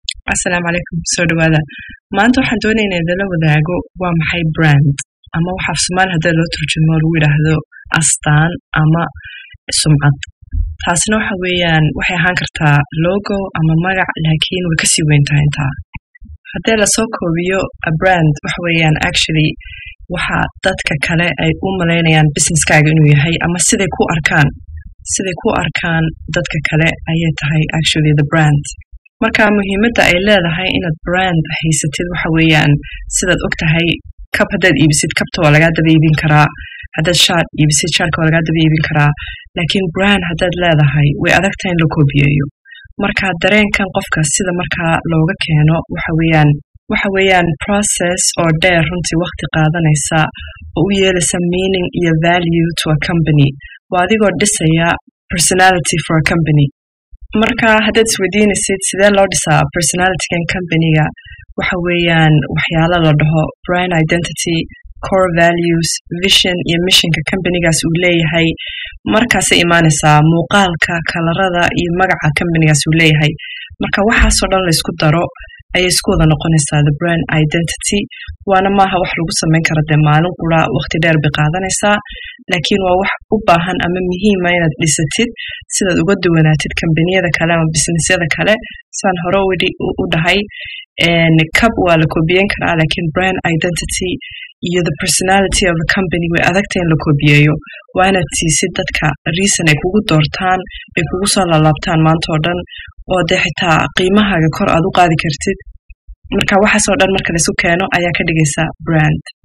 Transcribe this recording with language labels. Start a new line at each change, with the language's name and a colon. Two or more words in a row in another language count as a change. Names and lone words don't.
Somali: Assalamu alaikum soo dhawaada maanta waxaan doonaynaa in la wadaago waa maxay brand ama waxa Soomaali hadda loo turjumo lagu yiraahdo astaan ama sumcad taasina waxa weeyaan waxay ahaan kartaa logo ama magac laakiin way ka sii weyn tahay intaa hadda la soo koobiyo
English: a brand
Somali: waxa weeyaan actually waxa dadka kale ay u maleynayaan businesskaaga inuu yahay ama siday ku arkaan dadka kale ayay tahay
English: actually the
Somali: brand marka muhiimadda ay leedahay inaad brand haysatid waxa weeyaan sidaad ogtahay kab hadaad iibsid kabta waa laga daba iibin karaa hadaad shaar iibsid shaarka waa laga daba iibin karaa laakiin brand hadaad leedahay way adag tahay in la koobiyeeyo marka dareenkan qofka sida marka looga keeno waxa weeyaan process oo dheer runtii waqti qaadanaysa oo u yeelaysa meaning iyo
English: value to a company
Somali: waa adigoo dhisaya
English: personality for a company
Somali: marka hadaad isweydiinaysid sidee loo dhisaa personality-gan company-ga waxa weeyaan waxyaalo la dhaho
English: brand identity core values vision
Somali: iyo mission-ka company-gaas uu leeyahay markaasay imaanaysaa muuqaalka kalarada iyo magaca company-gaas uu leeyahay marka waxaasoo dhan la isku daro ayay isku wada noqonaysaa
English: the brand identity
Somali: waana maaha wax lagu samayn karo dee maalin qura waqti dheer bay qaadanaysaa laakiin waa wax u baahan ama muhiim ah inaad dhisatid sidaad uga duwanaatid kambaniyada kale ama businessyada kale saan hore u dhahay kab waa la koobiyeyn karaa laakiin
English: brand identity
Somali: iyo
English: the personality of a company
Somali: way adagtahay in la koobiyeeyo waa inaad siisid dadka reason ay kugu doortaan ay kugu soo laalaabtaan maanta oo dhan oo dee xitaa qiimahaaga kor aad u qaadi kartid marka waxaasoo dhan marka la isu keeno ayaa ka dhigaysa brand